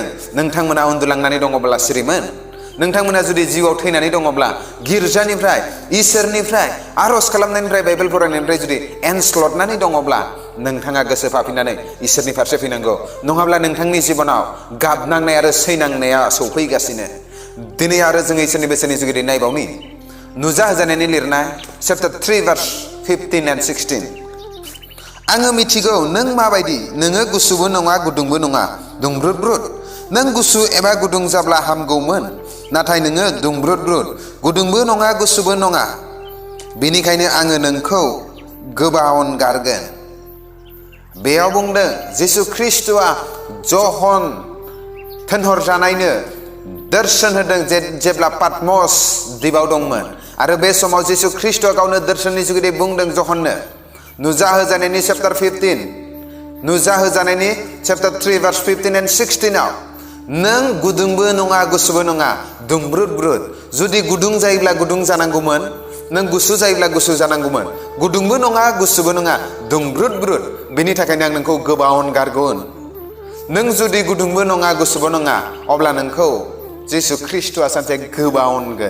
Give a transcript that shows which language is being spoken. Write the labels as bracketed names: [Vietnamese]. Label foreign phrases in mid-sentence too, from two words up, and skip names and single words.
[Bodo] नोंथांमोना उन्दुलांनानै दङब्ला सिरिमोन, नोंथांमोना जुदि जिउआव थैनानै दङब्ला गिर्जानिफ्राय, इसोरनिफ्राय, आर'ज खालामनायनिफ्राय, बाइबेल फरायनायनिफ्राय जुदि एनस्लदनानै दङब्ला नोंथाङा गोसो फाफिननानै इसोरनि फारसे फैनांगौ। नङाब्ला नोंथांनि जिबनाव गाबनांनाय आरो सैनांनाया सौफैगासिनो। दिनै आरो जोङो इसोरनि बोसोननि जुगिदि नायबावनि नुजाहोजानायनि लिरनाय चैप्टार 3 [English] verse 15 and 16। [Bodo] आङो मिथिगौ नों माबायदि, नोङो गुसुबो नङा गुदुंबो नङा, दुंब्रुद ब्रुद। नों गुसु एबा गुदुं जाब्ला हामगौमोन, नाथाय नोङो दुंब्रुद ब्रुद, गुदुंबो नङा गुसुबो नङा। बेनिखायनो आङो नोंखौ गोबावन गारगोन। बेयाव बुंदों जिसु ख्रिस्ट'आ जहन थिनहरजानायनो दर्शन होदों जेब्ला पाटमस द्वीपआव दंमोन। आरो बे समाव जिसु ख्रिस्ट'आ गावनो दर्शननि जुगिदि बुंदों जहननो, नुजाहोजानायनि चैप्टार 15, नुजाहोजानायनि चैप्टार 3 [English] verse 15 and 16 [Bodo] नों गुदुंबो नङा गुसुबो नङा, दुंब्रुद ब्रुद। जुदि गुदुं जायोब्ला गुदुं जानांगौमोन, नों गुसु जायोब्ला गुसु जानांगौमोन। गुदुंबो नङा गुसुबो नङा, दुंब्रुद ब्रुद। बेनि थाखायनो आं नोंखौ गोबावन गारगोन। नों जुदि गुदुंबो नङा गुसुबो नङा, अब्ला नोंखौ जिसु ख्रिस्ट'आ सानसे गोबावनगोन।